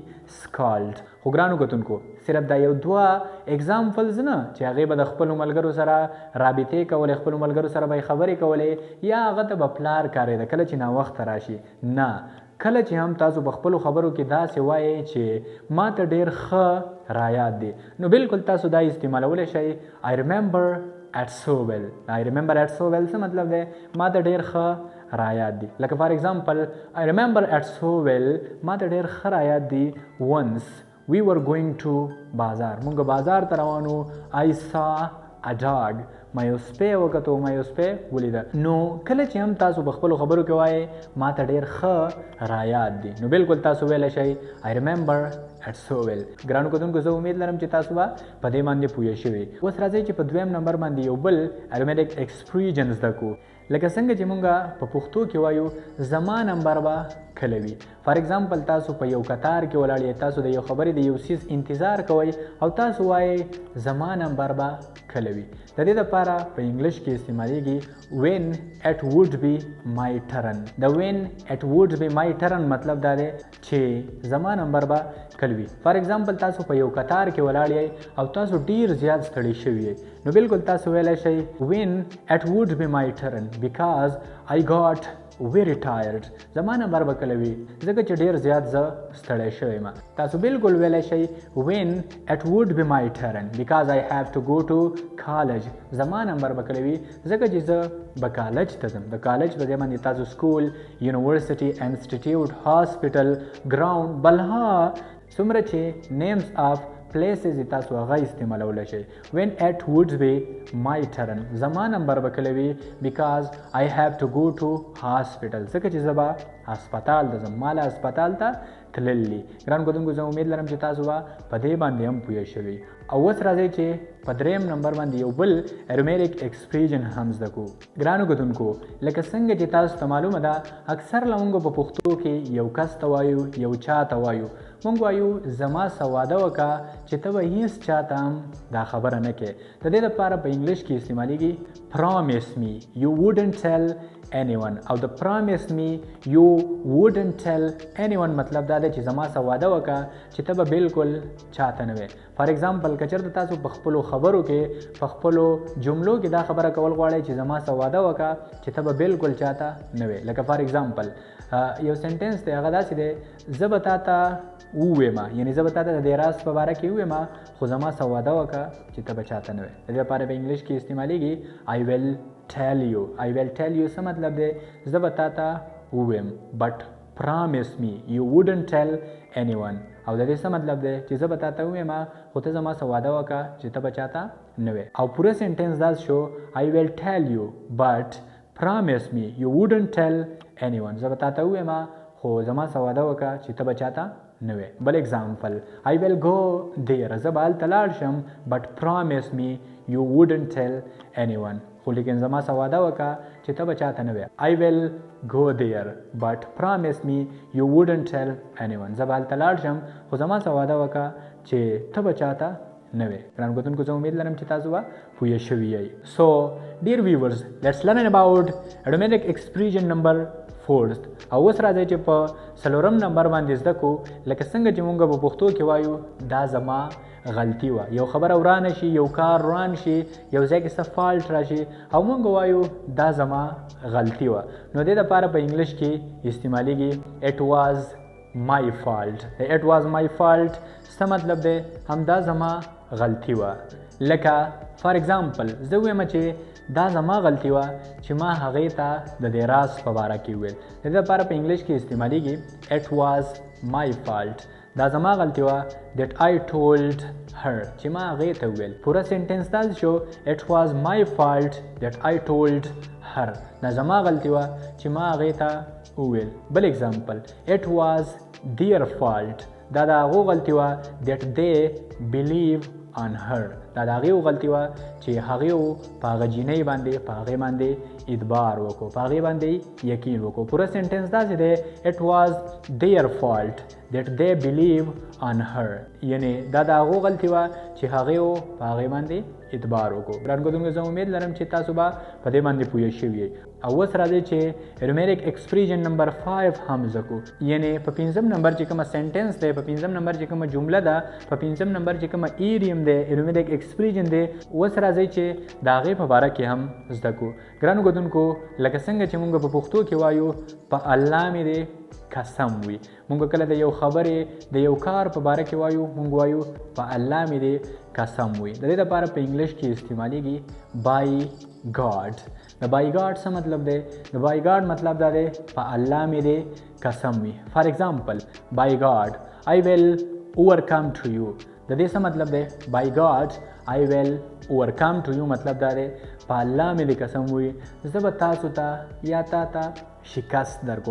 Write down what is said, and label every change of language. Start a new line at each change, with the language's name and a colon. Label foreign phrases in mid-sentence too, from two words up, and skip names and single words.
Pashto: سکالډ خو ګرانو کتونکو صرف دا یو دوه اگزامپلز نه چې هغې به د خپلو ملګرو سره رابطې کولې خپلو ملګرو سره به یې خبرې کولې یا هغه ته به پلار کارېده کله چې ناوخته راشي نه کله چې هم تاسو په خپلو خبرو کې داسې وایئ چې ما ته ډېر ښه رایاد دي نو بالکل تاسو دا استعمالولی شئ
English: I remember it so well I remember it so well
Pashto: څه مطلب دی ما ته ډېر ښه رایاد دي لکه
English: for example I remember it so well
Pashto: ما ته ډېر ښه رایاد دي
English: once we were going to
Pashto: بازار مونږ بازار ته روانو
English: I saw a dog
Pashto: ما یو سپی وکتو ما یو سپی ولیده نو کله چې هم تاسو په خپلو خبرو کې وایئ ما ته ډېر ښه رایاد دي نو بالکل تاسو ویلی شئ
English: I remember it so well
Pashto: ګرانو کتونکو زه امید لرم چې تاسو به په دې باندې پوه شوي اوس راځئ چې په دویم نمبر باندې یو بل
English: idiomatic expression
Pashto: زده کړو لکه څنګه چې مونږ په پښتو کې وایو زما نمبر به کله وي
English: for example
Pashto: تاسو په یو قطار کې ولاړ یې تاسو د یو خبرې د یو څیز انتظار کوئ او تاسو وایئ زما نمبر به کله وي د دې دپاره په انګلیش کې استعمالیږي
English: when it would be my turn
Pashto: د
English: when it would be my turn
Pashto: مطلب دا دی چې زما نمبر به کله وي
English: for example
Pashto: تاسو په یو قطار کې ولاړ یئ او تاسو ډیر زیات ستړي شوي یئ نو بالکل تاسو ویلی شئ
English: when it would be my turn because I got very tired
Pashto: زما نمبر به کله وي ځکه چې ډېر زیات زه ستړی شوی یم تاسو بالکل ویلی شئ
English: when it would be my turn because I have to go to college
Pashto: زما نمبر به کله وي ځکه چې زه به کالج ته ځم د کالج په ځای باندې تاسو
English: school university institute hospital ground
Pashto: بلها څومره چې
English: names of places
Pashto: تاسو هغه استعمالولی شئ
English: when it would be my turn
Pashto: زما نمبر به کله وي
English: because I have to go to hospital
Pashto: ځکه چې زه به هسپتال ته ځم، مال هسپتال ته تللی. ګران کتونکو زه امید لرم چې تاسو به په دې باندې هم پوه شوي. او اوس راځئ چې په دریم نمبر باندې یو بل
English: idiomatic expression
Pashto: هم زده کړو. ګرانو کتونکو لکه څنګه چې تاسو ته معلومه ده اکثر موږ په پښتو کې یو کس ته وایو، یو چا ته وایو. موږ وایو زما سره واده وکړه چې ته به هیڅ چا ته هم دا خبره نه کوې. د دې لپاره په انګلیش کې استعمالیږي
English: promise me you wouldn't tell anyone.
Pashto: او د
English: promise me you wouldn't tell anyone
Pashto: مطلب دا دی چې زما سره واده وکړه چې ته به بالکل چاته نه وې.
English: for example
Pashto: که چېرته تاسو په خپلو خبرو کې په خپلو جملو کې دا خبره کول غواړئ چې زما سره واده وکړه چې ته به بالکل چاته نه وې. لکه
English: for example
Pashto: یو سنټنس دی هغه داسې دی زه به تا ته ووایم، یعنې زه به تا ته د دې راز په باره کې ووایم خو زما سره واده وکړه چې ته به چاته نه وې. د دې لپاره په انګلیش کې استعمالیږي
English: I will tell you. I will tell you
Pashto: څه مطلب دی زه به تا ته ووایم
English: but promise me you wouldn't tell anyone.
Pashto: او د دې څه مطلب دی چې زه به تا ته ووایم خو ته زما سره واده وکړه چې ته به چاته نه وې. او پوره سنټنس دا شو
English: I will tell you but promise me you wouldn't tell anyone.
Pashto: زه به تا ته ووایم خو زما سره واده وکړه چې ته به چاته نه وې. بل اگزامپل
English: I will go there.
Pashto: زه به هلته لاړ شم
English: but promise me you wouldn't tell anyone.
Pashto: خو لیکن زما سره واده وکړه چې ته به چاته نه وې.
English: I will go there but promise me you wouldn't tell anyone.
Pashto: زه به هلته لاړ شم خو زما سره واده وکړه چې ته به چاته نه وې. ګران کتونکو زه امید لرم چې تاسو به پوه شوي یئ.
English: So dear viewers let's learn about idiomatic expression number 4th.
Pashto: او اوس راځئ چې په 4م نمبر باندې زده کړو لکه څنګه چې موږ په پښتو کې وایو دا زما غلطي وه. یو خبره ورانه شي، یو کار وران شي، یو ځای کې څه فالټ راشي او موږ وایو دا زما غلطي وه. نو دې دپاره په انګلیش کې استعمالیږي
English: it was my fault. it was my fault
Pashto: څه مطلب دی همدا زما غلطي وه. لکه
English: for example
Pashto: زه ووایم چې دا زما غلطي وه چې ما هغې ته د دې راز په باره کې وویل. د دې لپاره په انګلیش کې استعمالیږي
English: it was my fault.
Pashto: دا زما غلطي وه
English: that I told her
Pashto: چې ما هغې ته وویل. پوره سنټنس دا شو
English: it was my fault that I told her.
Pashto: دا زما غلطي وه چې ما هغې ته وویل. بل اگزامپل
English: it was their fault.
Pashto: دا د هغو غلطي وه
English: that they believe on her.
Pashto: دا د هغې غلطي وه چې هغې په هغه جینۍ باندې په هغې باندې اعتبار وکړو، په هغې باندې یقین وکړو. پوره سنټنس داسې دی
English: it was their fault that they believe on her.
Pashto: یعنې دا د هغو غلطي وه چې هغې په هغې باندې اعتبار وکړو. ګران کتونکو زه امید لرم چې تاسو به په دې باندې پوه شوي یئ. او اوس راځئ چې
English: idiomatic expression
Pashto: نمبر 5 هم زده کړو. یعنې په 5م نمبر چې کومه سنټنس دی، په 5م نمبر چې کومه جمله ده، په 5م نمبر چې کومه ایډیم دی
English: idiomatic expression
Pashto: دی. اوس راځئ چې د هغې په باره کې هم زده کړو. ګرانو کتونکو لکه څنګه چې موږ په پښتو کې وایو په الله مې دی قسم وي. موږ کله د یو خبرې د یو کار په باره کې وایو موږ وایو په الله مې دی قسم وي. د دې لپاره په انګلیش کې استعمالیږي
English: by God.
Pashto: د
English: by God
Pashto: څه مطلب دی؟ د
English: by God
Pashto: مطلب دا دی په الله مې دی قسم وي.
English: for example by God I will overcome to you.
Pashto: د دې څه مطلب دی؟
English: by God I will overcome to you
Pashto: مطلب دا دی په الله مې دی قسم وي زه به تاسو ته یا تا ته شکست درکو.